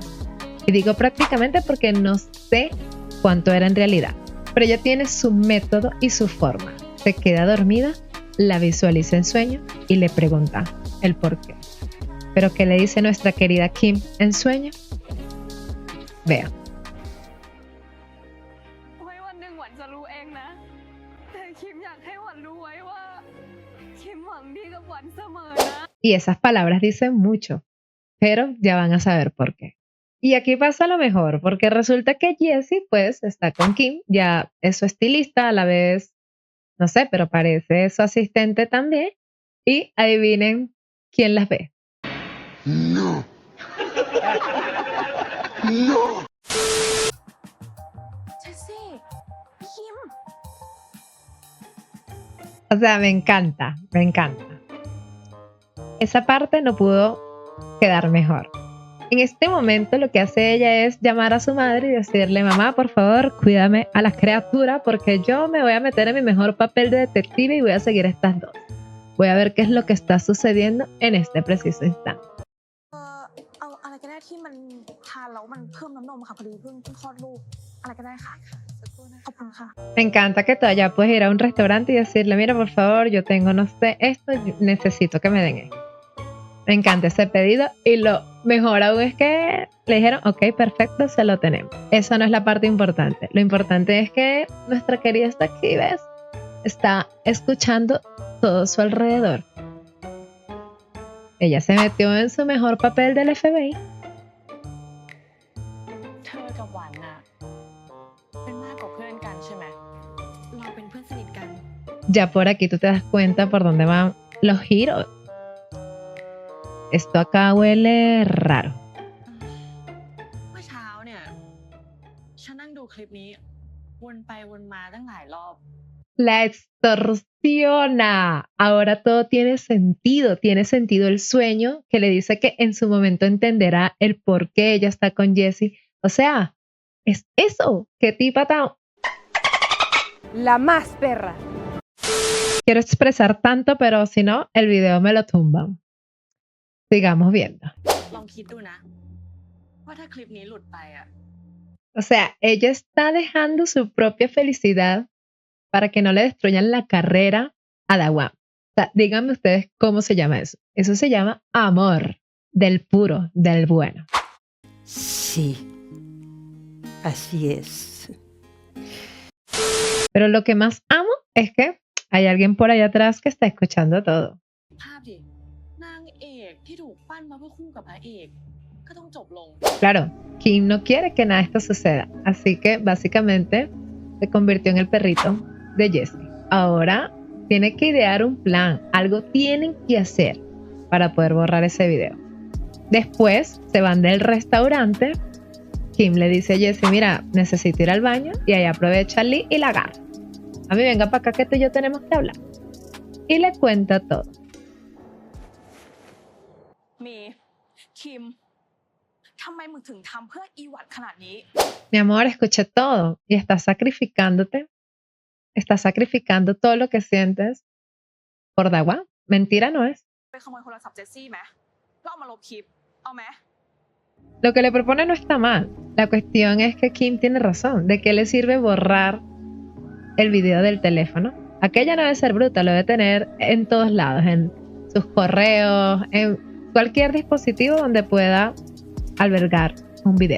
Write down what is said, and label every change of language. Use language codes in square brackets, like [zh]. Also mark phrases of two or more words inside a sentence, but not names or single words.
[es] Y digo prácticamente porque no sé cuánto era en realidad. Pero ella tiene su método y su forma. Se queda dormida, la visualiza en sueño y le pregunta el por qué. Pero ¿qué le dice nuestra querida Kim en sueño? Vean. [th] ไว้วันหนึ่งหวันจะรู้เองนะ แต่คิมอยากให้หวันรู้ไว้ว่าคิมหวังดีกับหวันเสมอนะ [es] Y esas palabras dicen mucho, pero ya van a saber por qué. Y aquí pasa lo mejor, porque resulta que Jessie pues está con Kim, ya es su estilista, a la vez, no sé, pero parece su asistente también. Y adivinen quién las ve. No. No. เจสซี่คิม O sea, me encanta, me encanta. Esa parte no pudo quedar mejor. En este momento lo que hace ella es llamar a su madre y decirle, mamá, por favor, cuídame a las criaturas porque yo me voy a meter en mi mejor papel de detective y voy a seguir a estas dos. Voy a ver qué es lo que está sucediendo en este preciso instante. [th] เอาอะไรก็ได้ที่มันทานแล้วมันเพิ่มน้ำนมค่ะพอดีเพิ่งคลอดลูกอะไรก็ได้ค่ะขอบคุณค่ะ [es] Me encanta que tú ya puedes ir a un restaurante y decirle, mira, por favor, yo tengo, no sé, esto, yo necesito que me den esto. Me encanta ese pedido y lo mejor aún es que le dijeron, ok, perfecto, se lo tenemos. Esa no es la parte importante. Lo importante es que nuestra querida está aquí, ¿ves? Está escuchando todo su alrededor. Ella se metió en su mejor papel del FBI. [th] เธอกับหวานน่ะเป็นมากกว่าเพื่อนกันใช่ไหม เราเป็นเพื่อนสนิทกัน [es] Ya por aquí tú te das cuenta por dónde van los giros. Esto acá huele raro. [th] เมื่อเช้าเนี่ยฉันนั่งดูคลิปนี้วนไปวนมาตั้งหลายรอบ [es] La extorsiona. Ahora todo tiene sentido el sueño que le dice que en su momento entenderá el por qué ella está con Jessie. O sea, es eso. ¿Qué tipa tan? La más perra. Quiero expresar tanto, pero si no, el video me lo tumban. Sigamos viendo. [th] ลองคิดดูนะว่าถ้าคลิปนี้หลุดไปอ่ะ [es] O sea, ella está dejando su propia felicidad para que no le destruyan la carrera a Dawan. O sea, díganme ustedes cómo se llama eso. Eso se llama amor, del puro, del bueno. Sí, así es. Pero lo que más amo es que hay alguien por allá atrás que está escuchando todo. [th] ภาพดินางเอกที่ถูกปั้นมาเพื่อคู่กับพระเอกก็ต้องจบลง [es] Claro, Kim no quiere que nada de esto suceda, así que básicamente se convirtió en el perrito de Jessie. Ahora tiene que idear un plan, algo tienen que hacer para poder borrar ese video. Después se van del restaurante. Kim le dice a Jessie, mira, necesito ir al baño, y ahí aprovecha Lee y la agarra. A mí venga para acá que tú y yo tenemos que hablar. Y le cuenta todo. [th] มีคิมทำไมมึงถึงทำเพื่ออีหวัดขนาดนี้ [es] Mi amor, escuché todo y estás sacrificándote. Estás sacrificando todo lo que sientes por Dawan. Mentira no es. [th] ไป ขโมยโทรศัพท์เจสซี่ไหมแล้วเอามาลบคลิปเอาไหม [es] Lo que le propone no está mal. La cuestión es que Kim tiene razón. ¿De qué le sirve borrar el video del teléfono? Aquella no debe ser bruta, lo debe tener en todos lados, en sus correos, en cualquier dispositivo donde pueda albergar un video.